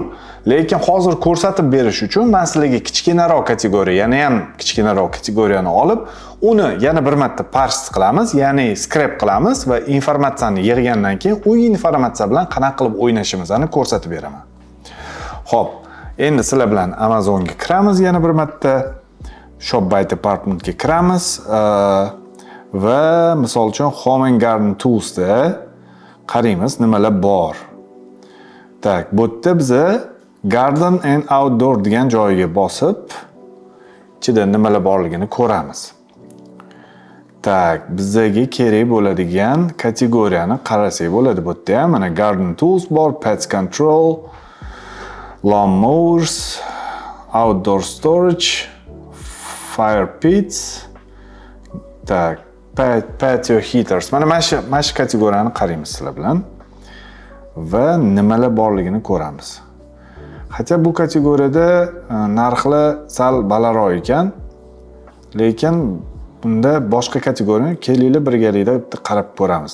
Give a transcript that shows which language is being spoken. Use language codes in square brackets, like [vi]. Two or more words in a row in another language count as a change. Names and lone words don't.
[uz] Lekin hozir ko'rsatib berish uchun men sizlarga kichkinaroq kategoriya, yana ham kichkinaroq kategoriyani olib, uni yana bir marta parse qilamiz, ya'ni scrap qilamiz va informatsiyani yig'gandan keyin u informatsiya bilan qanaqa qilib o'ynashimizni ko'rsatib beraman. Xo'p, endi sizlar bilan Amazonga kiramiz yana bir marta. [en] Shop by department [uz] ga kiramiz va misol uchun Home and Garden Tools da qaraymiz nimalar bor. Tak, bu yerda biza Garden and Outdoor degan joyiga bosib, ichida nimalar borligini ko'ramiz. Tak, bizga kerak bo'ladigan kategoriyani qarasak bo'ladi. Bu yerda ham mana Garden Tools bor, Pest Control, Lawn Mowers, Outdoor Storage, Fire Pits, tak, Patio Heaters. Mana shu kategoriyani qaraymiz sizlar bilan va nimalar borligini ko'ramiz. Hatto bu kategoriyada narxlar sal balandroq ekan, lekin bunda boshqa kategoriyani kelinglar birgalikda qarab ko'ramiz.